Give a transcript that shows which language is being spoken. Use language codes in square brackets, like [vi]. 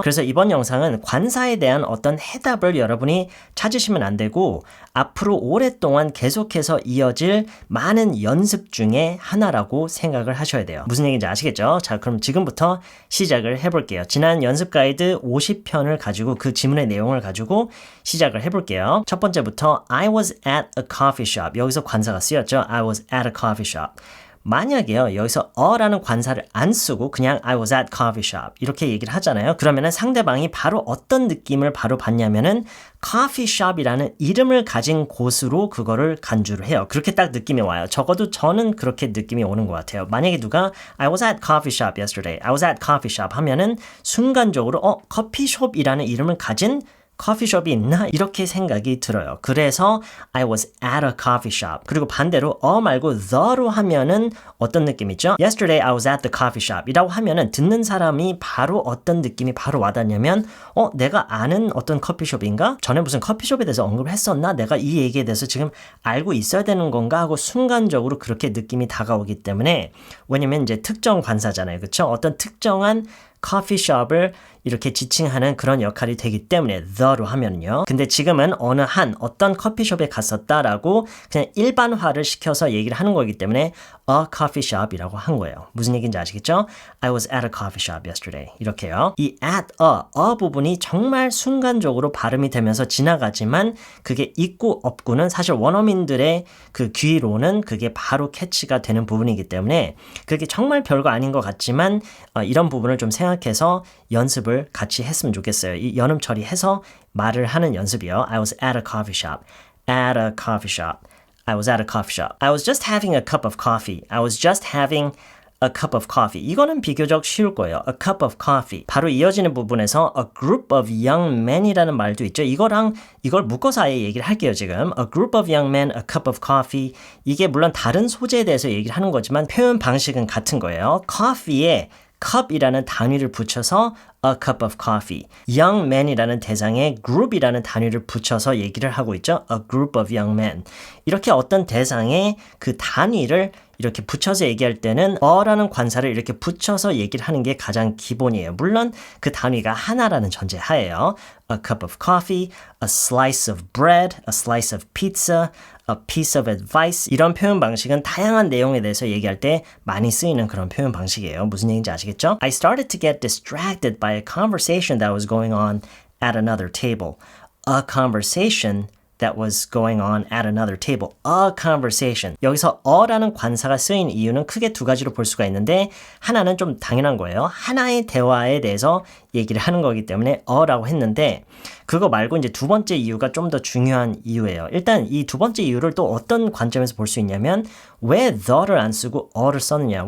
[ko] 그래서 이번 영상은 관사에 대한 어떤 해답을 여러분이 찾으시면 안 되고 앞으로 오랫동안 계속해서 이어질 많은 연습 중에 하나라고 생각을 하셔야 돼요. 무슨 얘기인지 아시겠죠? 자, 그럼 지금부터 시작을 해볼게요. 지난 연습 가이드 50편을 가지고 그 지문의 내용을 가지고 시작을 해볼게요. 첫 번째부터 [en] I was at a coffee shop. [ko] 여기서 관사가 쓰였죠. [en] I was at a coffee shop. [ko] 만약에요, 여기서 어라는 관사를 안 쓰고 그냥 [en] I was at coffee shop [ko] 이렇게 얘기를 하잖아요. 그러면은 상대방이 바로 어떤 느낌을 바로 받냐면은 coffee shop이라는 이름을 가진 곳으로 그거를 간주를 해요. 그렇게 딱 느낌이 와요. 적어도 저는 그렇게 느낌이 오는 것 같아요. [en] 만약에 누가 I was at coffee shop yesterday, I was at coffee shop [ko] 하면은 순간적으로 커피숍이라는 이름을 가진 커피숍이 있나? 이렇게 생각이 들어요. 그래서 [en] I was at a coffee shop. [ko] 그리고 반대로 말고 the로 하면은 어떤 느낌이죠? [en] Yesterday I was at the coffee shop [ko] 이라고 하면은 듣는 사람이 바로 어떤 느낌이 바로 와닿냐면 내가 아는 어떤 커피숍인가? 전에 무슨 커피숍에 대해서 언급을 했었나? 내가 이 얘기에 대해서 지금 알고 있어야 되는 건가? 하고 순간적으로 그렇게 느낌이 다가오기 때문에 왜냐면 이제 특정 관사잖아요. 그렇죠? 어떤 특정한 커피숍을 이렇게 지칭하는 그런 역할이 되기 때문에 the로 하면요. 근데 지금은 어떤 커피숍에 갔었다라고 그냥 일반화를 시켜서 얘기를 하는 거기 때문에 [en] a coffee shop [ko] 이라고 한 거예요. 무슨 얘기인지 아시겠죠? [en] I was at a coffee shop yesterday. [ko] 이렇게요. 이 at a 부분이 정말 순간적으로 발음이 되면서 지나가지만 그게 있고 없고는 사실 원어민들의 그 귀로는 그게 바로 캐치가 되는 부분이기 때문에 그게 정말 별거 아닌 것 같지만 이런 부분을 좀 생각해서 연습을 같이 했으면 좋겠어요. 이 연음 처리해서 말을 하는 연습이요. [en] I was at a coffee shop. At a coffee shop. I was at a coffee shop. I was just having a cup of coffee. I was just having a cup of coffee. [ko] 이거는 비교적 쉬울 거예요. [en] A cup of coffee. [ko] 바로 이어지는 부분에서 [en] a group of young men [ko] 이라는 말도 있죠. 이걸 묶어서 아예 얘기를 할게요, 지금. [en] A group of young men, a cup of coffee. [ko] 이게 물론 다른 소재에 대해서 얘기를 하는 거지만 표현 방식은 같은 거예요. coffee에 cup이라는 단위를 붙여서 [en] a cup of coffee. [ko] young men이라는 대상에 group이라는 단위를 붙여서 얘기를 하고 있죠. [en] a group of young men. [ko] 이렇게 어떤 대상에 그 단위를 이렇게 붙여서 얘기할 때는 어라는 관사를 이렇게 붙여서 얘기를 하는 게 가장 기본이에요. 물론 그 단위가 하나라는 전제 하에요. [en] A cup of coffee, a slice of bread, a slice of pizza, a piece of advice [ko] 이런 표현 방식은 다양한 내용에 대해서 얘기할 때 많이 쓰이는 그런 표현 방식이에요. 무슨 얘기인지 아시겠죠? [en] I started to get distracted by a conversation that was going on at another table. A conversation that was going on at another table. A conversation. [ko] 여기서 a라는 관사가 쓰인 이유는 크게 두 가지로 볼 수가 있는데 하나는 좀 당연한 거예요. 하나의 대화에 대해서 얘기를 하는 거기 때문에 a라고 했는데 그거 말고 이제 두 번째 이유가 좀 더 중요한 이유예요. 일단 이 두 번째 이유를 또 어떤 관점에서 볼 수 있냐면 왜 the를 안 쓰고 a를 썼느냐.